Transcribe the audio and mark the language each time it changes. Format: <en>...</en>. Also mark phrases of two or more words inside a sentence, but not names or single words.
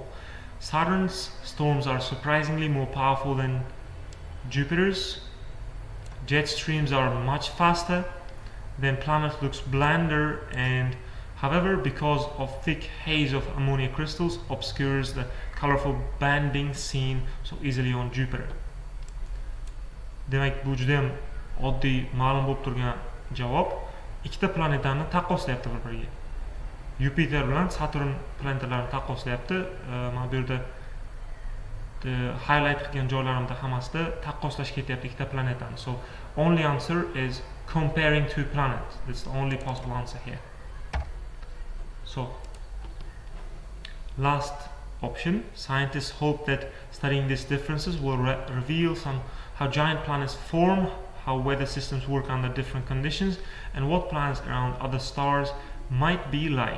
<en>Saturn's storms are surprisingly more powerful than Jupiter's. Jet streams are much faster. Then planet looks blander, and however, because of thick haze of ammonia crystals, obscures the colorful banding seen so easily on Jupiter.</en> <uz>Demak, bu juda ham oddiy ma'lum bo'lib turgan javob. Ikkita planetani taqqoslayapti bir-biriga. Yupiter bilan Saturn planetalarini taqqoslayapti. Mana bu yerda highlight qilgan joylarimda hammasida taqqoslash ketyapti ikkita planetani.</uz> <en>So only answer is comparing two planets. That's the only possible answer here. So last option, scientists hope that studying these differences will reveal how giant planets form, how weather systems work under different conditions, and what planets around other stars might be like.</en>